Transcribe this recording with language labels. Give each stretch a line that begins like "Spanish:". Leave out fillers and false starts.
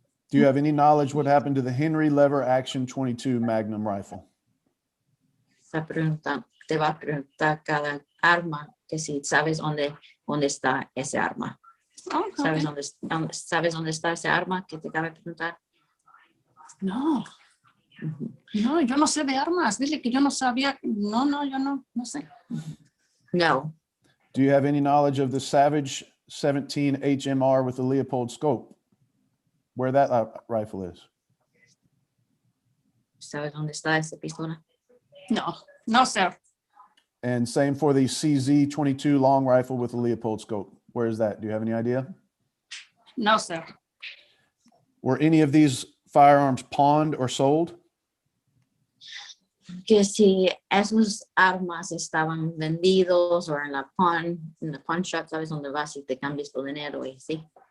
English: Do you have any knowledge what happened to the Henry Lever Action 22 Magnum rifle?
Spanish: Te va a preguntar cada arma que si sabes dónde está ese arma.
English: Oh,
Spanish: ¿Sabes
English: okay.
Spanish: sabes dónde está ese arma que te cabe preguntar? No, no, yo no sé de armas. Dile que yo no sabía. No, yo no sé. No.
English: Do you have any knowledge of the Savage 17 HMR with the Leopold scope? Where that rifle is?
Spanish: ¿Sabes dónde está esa pistola?
English: No, sir. And same for the CZ 22 long rifle with the Leopold scope. Where is that? Do you have any idea? No, sir. Were any of these firearms pawned or sold?
Spanish: Que si esos armas estaban vendidos o en la pawn shop, ¿sabes dónde vas y te cambias tu dinero y sí?